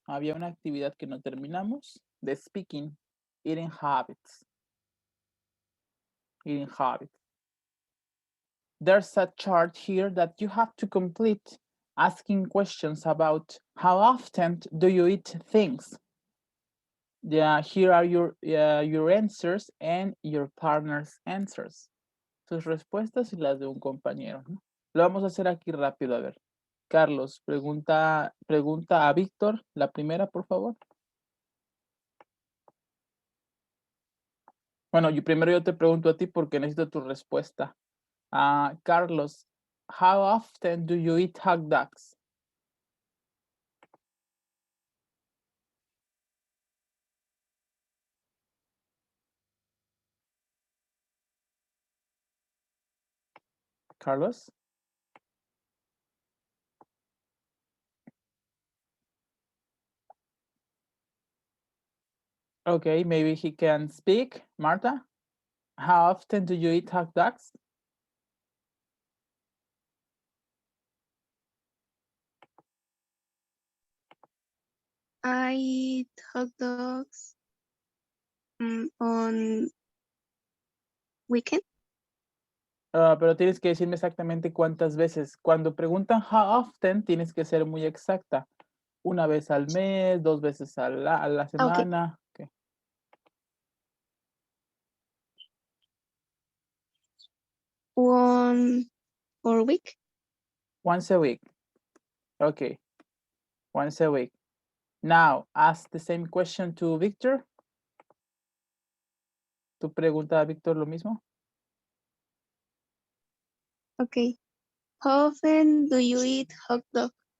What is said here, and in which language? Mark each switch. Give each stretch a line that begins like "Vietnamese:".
Spanish: Había una actividad que no terminamos.
English: The speaking, eating habits. Eating habits. There's a chart here that you have to complete, asking questions about how often do you eat things. Yeah, here are your answers and your partner's answers.
Spanish: Sus respuestas y las de un compañero, ¿no? Lo vamos a hacer aquí rápido, a ver. Carlos, pregunta a Víctor, la primera, por favor. Bueno, primero yo te pregunto a ti porque necesito tu respuesta.
English: Carlos, how often do you eat hot dogs? Carlos? Okay, maybe he can speak. Marta, how often do you eat hot dogs? I eat hot dogs on weekend.
Spanish: Pero tienes que decirme exactamente cuántas veces. Cuando preguntan how often, tienes que ser muy exacta. Una vez al mes, 2 veces a la semana.
English: Okay. One per week. Once a week. Okay. Once a week. Now, ask the same question to Victor.
Spanish: ¿Tu pregunta a Víctor lo mismo?
English: Okay. How often do you eat hot dog?